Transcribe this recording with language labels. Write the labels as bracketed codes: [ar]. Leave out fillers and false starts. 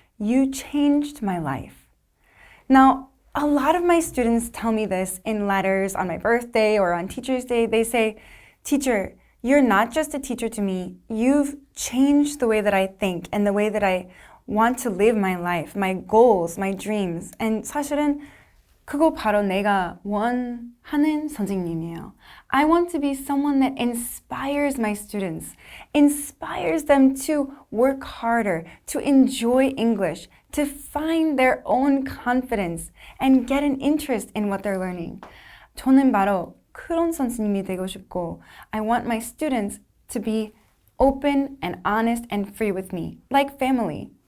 [en] You changed my life." Now, a lot of my students tell me this in letters on my birthday or on Teacher's Day. They say, "Teacher, you're not just a teacher to me. You've changed the way that I think and the way that I want to live my life, my goals, my dreams." [ko] And 사실은 그거 바로 내가 원하는 선생님이에요. [en] I want to be someone that inspires my students, inspires them to work harder, to enjoy English, to find their own confidence, and get an interest in what they're learning. [ko] 저는 바로 그런 선생님이 되고 싶고, [en] I want my students to be open and honest and free with me, like family.